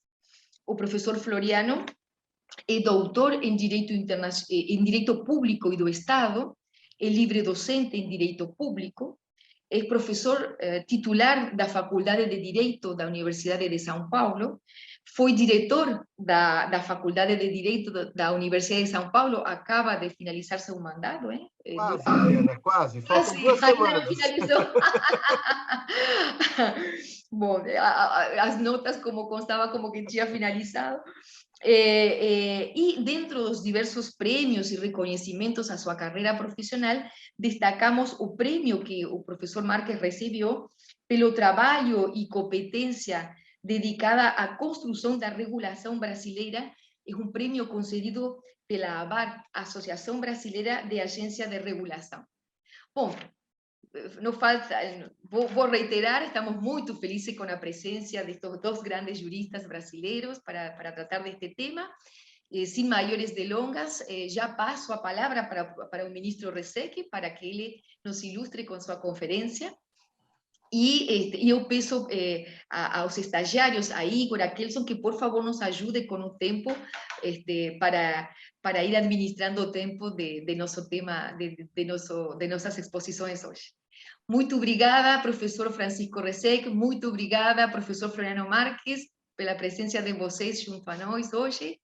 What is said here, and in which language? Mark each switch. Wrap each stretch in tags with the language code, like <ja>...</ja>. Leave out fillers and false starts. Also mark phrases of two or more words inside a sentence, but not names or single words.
<pt>O professor Floriano é doutor em Direito Público e do Estado, é livre docente em Direito Público, é professor titular da Faculdade de Direito da Universidade de São Paulo, foi diretor da Faculdade de Direito da Universidade de São Paulo, acaba de finalizar seu mandato, hein? Quase, Mariana, quase. Faltam 2 semanas. Finalizou. Bom, as notas como constava como que tinha finalizado.</pt> <es>Y dentro de los diversos premios y reconocimientos a su carrera profesional, destacamos el premio que el profesor Márquez recibió pelo trabajo y competencia dedicada a construcción de regulación brasileira. Es un premio concedido por la ABAR, Asociación Brasileira de Agencias de Regulación. Bom, no falta,</es> <pt>vou reiterar,</pt> <es>estamos muy felices con la presencia de estos dos grandes juristas brasileños para tratar de este tema. Sin mayores delongas, ya paso a palabra para el ministro Reseque, para que él nos ilustre con su conferencia.</es> <pt>E eu peço aos estagiários, a Igor, a Kelson, que por favor nos ajude com o tempo para ir administrando o tempo de nosso tema, de nossas exposições hoje. Muito obrigada, professor Francisco Resec, muito obrigada, professor Floriano Marques, pela presença de vocês junto a nós hoje.</pt>